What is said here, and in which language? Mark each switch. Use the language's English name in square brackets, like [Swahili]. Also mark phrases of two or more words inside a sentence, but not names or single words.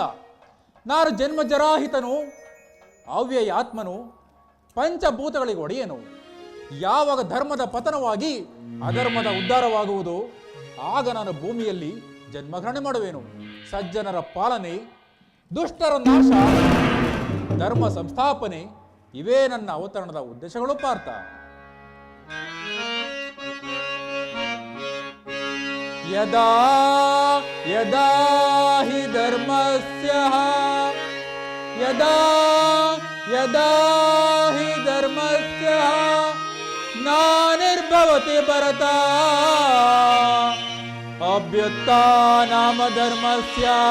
[Kannada] ನಾನು ಜನ್ಮಜರಾಹಿತನು, ಅವ್ಯಯಾತ್ಮನು, ಪಂಚಭೂತಗಳಿಗೆ ಒಡೆಯನು. ಯಾವಾಗ ಧರ್ಮದ ಪತನವಾಗಿ ಅಧರ್ಮದ ಉದ್ಧಾರವಾಗುವುದು, ಆಗ ನಾನು ಭೂಮಿಯಲ್ಲಿ ಜನ್ಮಗ್ರಹಣ ಮಾಡುವೆನು. ಸಜ್ಜನರ ಪಾಲನೆ, ದುಷ್ಟರ ನಾಶ, ಧರ್ಮ ಸಂಸ್ಥಾಪನೆ, ಇವೇ ನನ್ನ ಅವತರಣದ ಉದ್ದೇಶಗಳು ಪಾರ್ಥ. [Sanskrit] ಯದಾ ಯದಾ ಹಿ ಧರ್ಮಸ್ಯ ಯದಾ ಯದಾ ಹಿ ಧರ್ಮಸ್ಯ ನಾನಿರ್ಭವತಿ ಭರತ ಅಭ್ಯುತ್ಥಾನಮ ಧರ್ಮಸ್ಯ